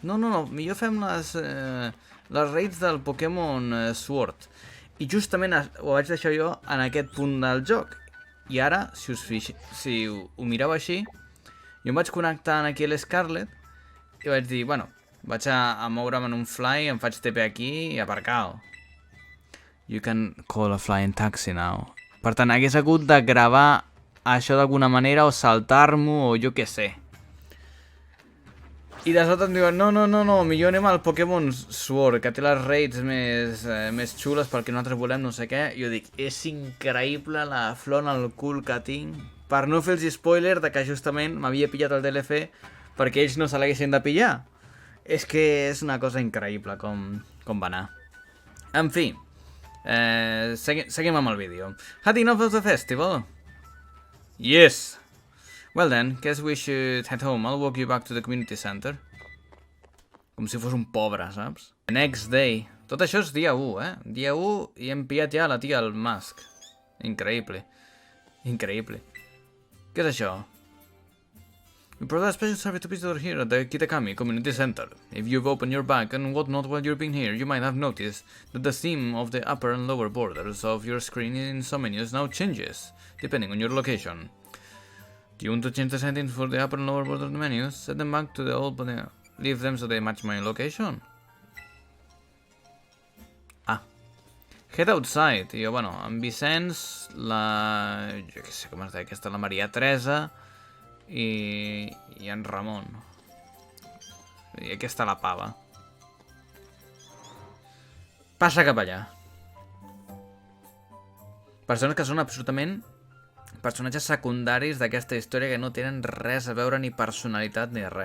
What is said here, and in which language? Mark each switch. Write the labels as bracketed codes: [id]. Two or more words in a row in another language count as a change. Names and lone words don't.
[ca] No, millor fem les raids del Pokémon Sword. I justament ho vaig deixar jo en aquest punt del joc. I ara, si ho mireu així, jo em vaig connectar aquí a l'Scarlet i vaig dir, bueno, vaig a moure'm en un fly, em faig TP aquí i aparcau. [en] You can call a flying taxi now. [ca] Per tant, hagués hagut de gravar això d'alguna manera o saltar-m'ho o jo què sé. I de sobte em diuen, no, millor anem al Pokémon Sword, que té les raids més xules pel que nosaltres volem, no sé què. I jo dic, és increïble la flor en el cul que tinc. Per no fer els spoiler de que justament m'havia pillat el DLC perquè ells no se l'haguessin de pillar. És que és una cosa increïble com va anar. En fi, seguim amb el vídeo. [en] Had enough of the festival? Yes! Well then, guess we should head home. I'll walk you back to the community center. [ca] Com si fos un pobre, saps? [en] The next day. [ca] Tot això és dia 1, Dia 1 i hem pillat ja la tia al Musk. Increïble. Increïble. Què és això? [en] We provide a special service to visitors here at the Kitakami Community Center. If you've opened your bag and whatnot while you've been here, you might have noticed that the theme of the upper and lower borders of your screen in some menus now changes, depending on your location. Do you want to change the settings for the upper and lower border menus? Set them back to the old, but leave them so they match my location. Ah. Head outside. [ca] I jo, bueno, en Vicenç, la... jo què sé com es deia aquesta, la Maria Teresa i en Ramon. I aquesta la pava. Passa cap allà. Persones que són absolutament personatges secundaris d'aquesta història que no tenen res a veure ni personalitat ni res.